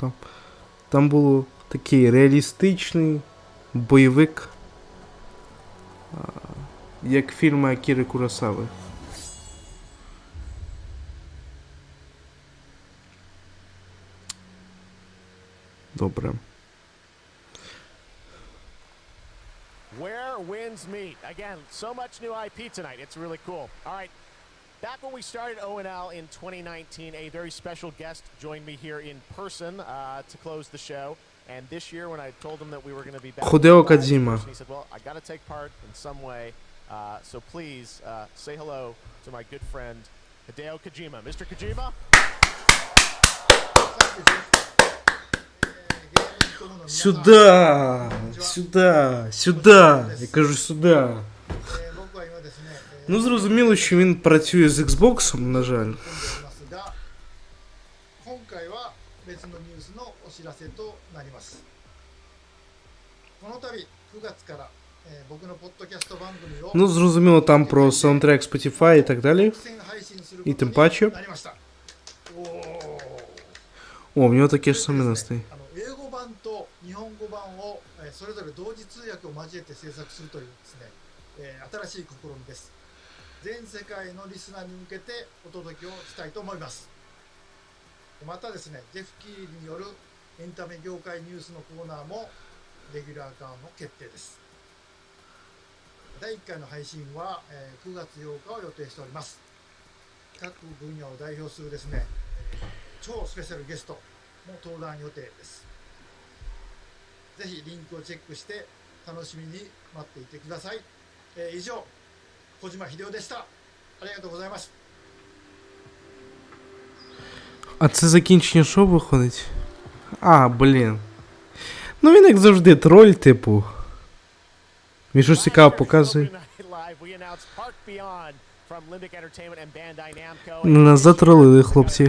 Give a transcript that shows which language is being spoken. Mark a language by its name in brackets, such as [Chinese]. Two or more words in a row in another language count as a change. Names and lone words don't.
[Ukrainian] Там було такий реалістичний бойовик, як фільми Акіри Куросави. Добре. [English] Where winds meet. Again, so much new IP tonight. It's really cool. All right. Back when we started ONL in 2019, a very special guest joined me here in person to close the show. And this year, when I told him that we were going to be back, Hideo Kojima. He said, "Well, I got to take part in some way. So please say hello to my good friend Hideo Kojima. Mr. Kojima." [Ukrainian] Сюда! [Russian] Сюда! Сюда! [Ukrainian] Я кажу сюда. Ну, зрозуміло, що він працює з Xbox, на жаль. [Japanese] 今回は別のニュースのお知らせとなります。この度9月から僕のポッドキャスト番組を [Ukrainian] Ну, зрозуміло, там про саундтрек Spotify і так далі. [Japanese] 配信する [Ukrainian] І [Japanese] こと [Ukrainian] тим [Japanese] に [Ukrainian] паче. [Japanese] なりました。 [Ukrainian] О, в нього таке ж саме настрій. [Japanese] 英語版と日本語版をそれぞれ同時通訳を交えて制作するというですね、新しい試みです。全世界のリスナーに向けてお届けをしたいと思います。またですね、ジェフ・キーリによるエンタメ業界ニュースのコーナーもレギュラー化の決定です。第1回の配信は9月8日を予定しております。各分野を代表するですね、超スペシャルゲストも登壇予定です。ぜひリンクをチェックして楽しみに待っていてください。以上、小島秀夫でした。ありがとうございます。 [Ukrainian] А це закінчення шоу виходить? А, блін. Ну він як завжди троль, типу. Він щось цікаво показує. Нас затролили, хлопці.